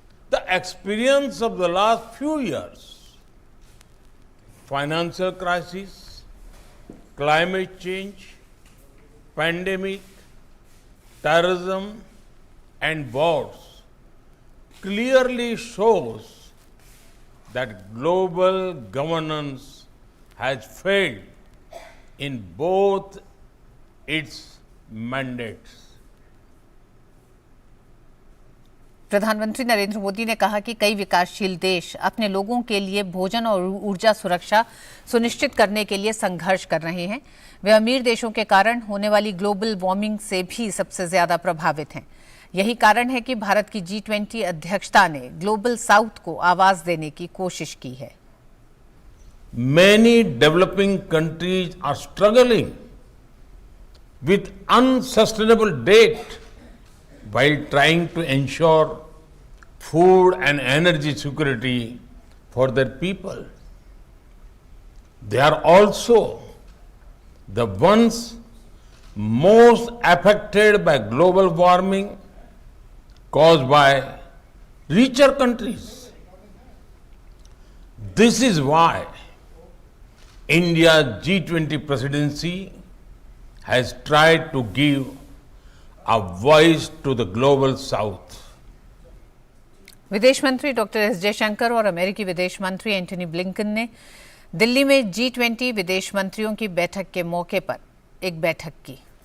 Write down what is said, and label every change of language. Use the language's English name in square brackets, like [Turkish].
[English] The experience of the last few years, financial crisis, climate change, pandemic, terrorism, and wars clearly shows that global governance has failed in both its mandates. [Hindi] प्रधानमंत्री नरेंद्र मोदी ने कहा कि कई विकासशील देश अपने लोगों के लिए भोजन और ऊर्जा सुरक्षा सुनिश्चित करने के लिए संघर्ष कर रहे हैं। वे अमीर देशों के कारण होने वाली ग्लोबल वार्मिंग से भी सबसे ज्यादा प्रभावित हैं। यही कारण है कि भारत की G20 अध्यक्षता ने ग्लोबल साउथ को आवाज देने की कोशिश की है। [English] Many developing countries are struggling with unsustainable debt while trying to ensure food and energy security for their people. They are also the ones most affected by global warming caused by richer countries. This is why India's G20 presidency has tried to give a voice to the global south. [Hindi] विदेश मंत्री doctor S Jaishankar और अमेरिकी विदेश मंत्री Antony Blinken ने दिल्ली में G20 विदेश मंत्रियों की बैठक के मौके पर एक बैठक की।